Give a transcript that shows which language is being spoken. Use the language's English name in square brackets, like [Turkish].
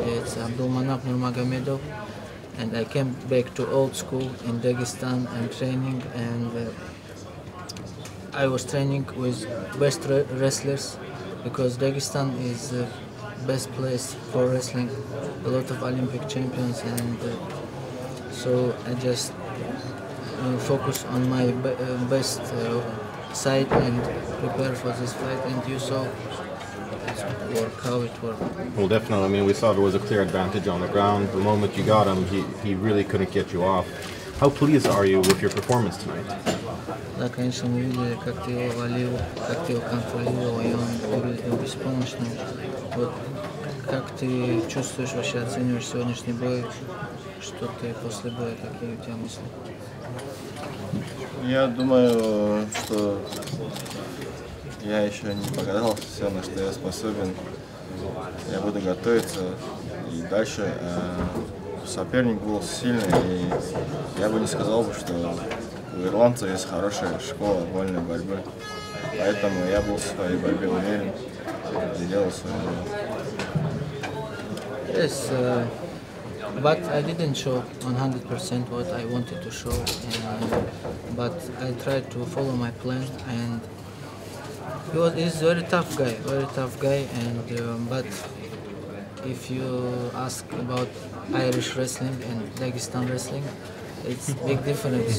[English] It's Abdulmanap Nurmagomedov, and I came back to old school in Dagestan and training, and I was training with best wrestlers because Dagestan is the best place for wrestling, a lot of Olympic champions, and so I just focus on my best side and prepare for this fight, and you saw how it worked. Well, definitely. I mean, we saw there was a clear advantage on the ground. The moment you got him, he really couldn't get you off. How pleased are you with your performance tonight? [Russian] Да, конечно, мы видели, как ты его валил, как ты его контролировал, и он выглядел беспомощным. Вот как ты чувствуешь, вообще оцениваешь сегодняшний бой? Что ты после боя, какие у тебя мысли? Я думаю, что я еще не показал все, на что я способен. Я буду готовиться и дальше. Соперник был сильный, и я бы не сказал, что у ирландцев есть хорошая школа вольной борьбы. Поэтому я был в своей борьбе уверен и делал свое дело. [English] Yes, but I didn't show 100% what I wanted to show, but I tried to follow my plan, and He's a very tough guy, and but if you ask about Irish wrestling and Dagestan wrestling, it's big difference.